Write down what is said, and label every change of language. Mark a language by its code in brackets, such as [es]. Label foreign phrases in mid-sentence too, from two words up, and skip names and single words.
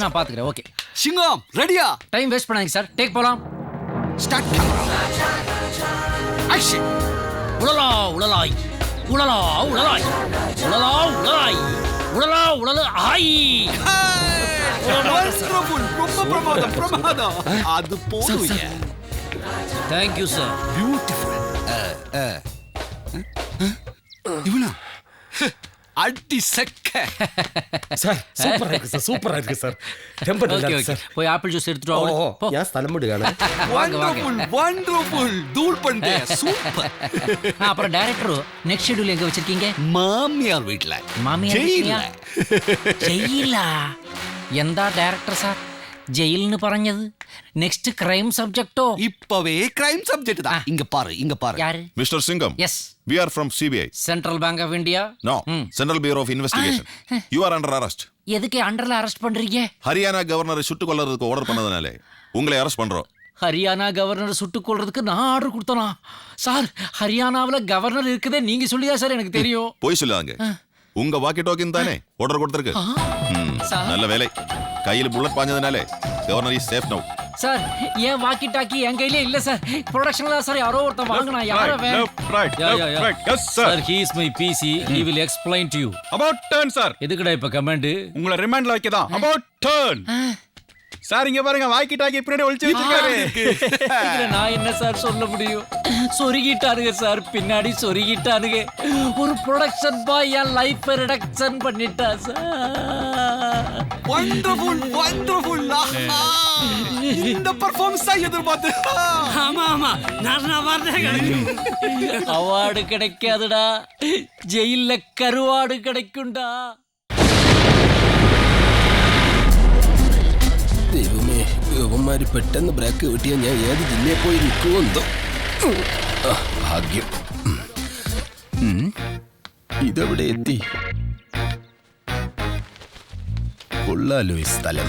[ta] அது நான் பாத்துக்கிறேன். ஓகே சிங்கம், ரெடியா? [en] time waste [ta] பண்ணாதீங்க சார், டேக் போலாம். [en] start camera, action. உளலா உளலாய், உளலா உளலாய், உளலா உளலாய், உளலா உளலாய். Wonderful. [ml] പ്രമാദം അത് പോയി. [en] thank you sir. [ml] ബ്യൂട്ടിഫുൾ. ഇവനാ അടി സെക്ക. സൂപ്പർ ആയിരിക്കും സാർ. പോയി [en] apple juice [ml] എടുത്തിട്ട് ഞാൻ സ്ഥലം വിടുകയാണ്. [en] Wonderful. [ta] தூள் பண்ணே. சூப்பர். அப்புறம் [en] director next schedule [ta] எங்க வச்சிருக்கீங்க? மாமியார் வீட்ல. மாமியார் வீட்லயா? [ml] ജയിലാ? എന്താ ഡയറക്ടർ സാർ ജയിലിന് പറഞ്ഞത്? [en] next crime subject? [ta] இப்பவே [en] crime subject [ta] தான். இங்க பாரு. யாரு? [en] Mr. Singham. Yes. We are from CBI. சென்ட்ரல் பேங்க் ஆஃப் இந்தியா? No. Central Bureau of Investigation. You are under arrest. [ta] எதுக்கு [en] under arrest [ta] பண்றீங்க? ஹரியானா கவர்னரை சுட்டுக் கொல்றதுக்கு ஆர்டர் பண்ணதுனாலே உங்களை அரெஸ்ட் பண்றோம். ஹரியானா கவர்னர் சுட்டுக் கொள்றதுக்கு நான் ஆர்டர் கொடுத்தனா? சார் ஹரியானாவில் கவர்னர் இருக்குதே நீங்க சொல்லியா சார் எனக்கு தெரியும். போய் சொல்லாங்க. உங்க [en] walkie talkie [ta] தானே ஆர்டர் கொடுத்திருக்கு. நல்ல வேலை. கையில் புல்லட் பாஞ்சதுனாலே [en] governor is safe now. [ta] சார் ஏன் [en] walkie talkie [ta] என் கையிலே இல்ல சார். ப்ரொடக்ஷன்ல சார் யாரோ ஒருத்தன் வாங்குனா யாரோ [en] Yes sir. சார் he is my PC. He will explain to you. About turn sir. [ta] எதுக்குடா இப்ப கமெண்ட்? உங்களை ரிமாண்ட்ல வைக்கதான். [en] About turn. [ta] சார் இங்க பாருங்க [en] walkie talkie [ta] பின்னாடி ஒளிச்சு வச்சிருக்காரு. இதுல நான் என்ன சார் சொல்ல முடியும்? சொருகிட்டானுங்க சார், பின்னாடி சொருகிட்டானுங்க. ஒரு [en] production boy [ta] என் [en] life reduction [ta] பண்ணிட்டா சார். [en] Wonderful. [ta] இந்த பெர்ஃபார்மன்ஸ் தான் எதிர்பார்த்து. ஆமா நான் வரேன். அவார்டு கிடைக்காதுடா, ஜெயில கருவாடு கிடைக்கும்டா. [ml] ദൈവമേ, യുവന്മാര് പെട്ടെന്ന് ബ്രേക്ക് കിട്ടിയ ഞാൻ ഏത് ജില്ലയിൽ പോയി നിൽക്കുമെന്തോ. ഭാഗ്യം. ഇതെവിടെ എത്തി? കൊള്ളാലോ ഈ സ്ഥലം.